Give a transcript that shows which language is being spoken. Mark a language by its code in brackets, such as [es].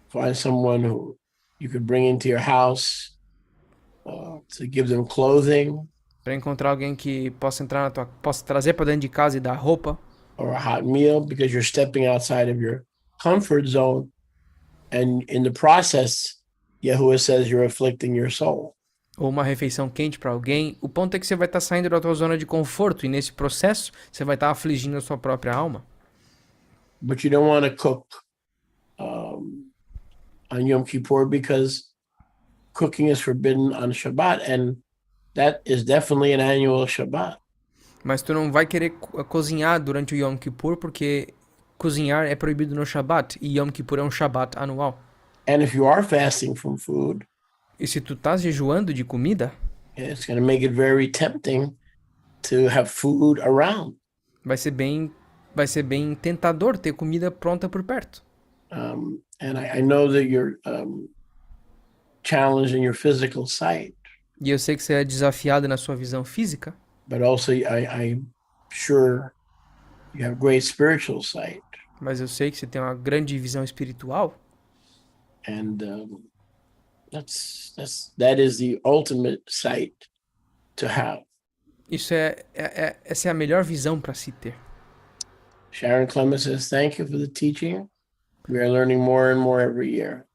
[en] find someone who you could bring into your house to give them clothing [pt] para encontrar alguém que possa possa trazer para dentro de casa e dar roupa, [en] or a hot meal, because you're stepping outside of your comfort zone. And in the process, Yahuwah says you're afflicting your soul. [pt] ou uma refeição quente para alguém. O ponto é que você vai estar saindo da tua zona de conforto e nesse processo você vai estar afligindo a sua própria alma. [en] But you don't want to cook on Yom Kippur, because cooking is forbidden on Shabbat, and that is definitely an annual Shabbat. [pt] Mas tu não vai querer cozinhar durante o Yom Kippur porque cozinhar é proibido no Shabbat e Yom Kippur é um Shabbat anual. [en] And if you are fasting from food, [pt] E se tu estás jejuando de comida, [en] it's going to make it very tempting to have food around. [pt] vai ser bem tentador ter comida pronta por perto. [en] And I know that you're challenged in your physical sight, [pt] E eu sei que você é desafiado na sua visão física, [en] but also I'm sure you have great spiritual sight. [pt] mas eu sei que você tem uma grande visão espiritual. [en] And that is the ultimate sight to have. [pt] Essa é a melhor visão para se ter. [en] Sharon Clemens says, thank you for the teaching. We are learning more and more every year.